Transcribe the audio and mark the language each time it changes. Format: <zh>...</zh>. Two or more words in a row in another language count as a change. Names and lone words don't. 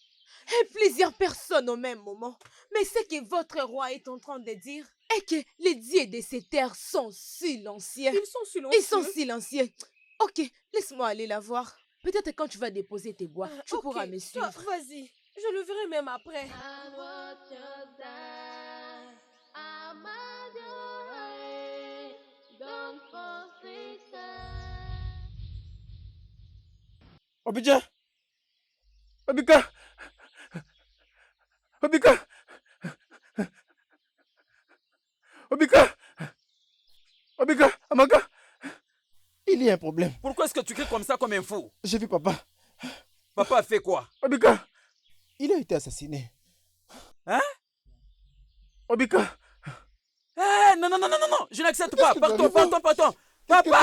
<fr>Et plusieurs personnes au même moment. Mais ce que votre roi est en train de dire est que les dieux de ces terres sont silencieux. Ils sont silencieux. Ils sont silencieux. Ok, laisse-moi aller la voir. Peut-être quand tu vas déposer tes bois, tu Ok, pourras me suivre. Vas-y, je le verrai même après. Obidja! Obika! Obika! Obika! Obika! Amaka! Il y a un problème. Pourquoi est-ce que tu cries comme ça comme un fou? J'ai vu papa. Papa a fait quoi? Obika! Il a été assassiné. Hein? Obika! Non, non, non, non, non, non, je n'accepte pas. que Partons, t'arrives? partons, partons. Qu'est-ce que</fr>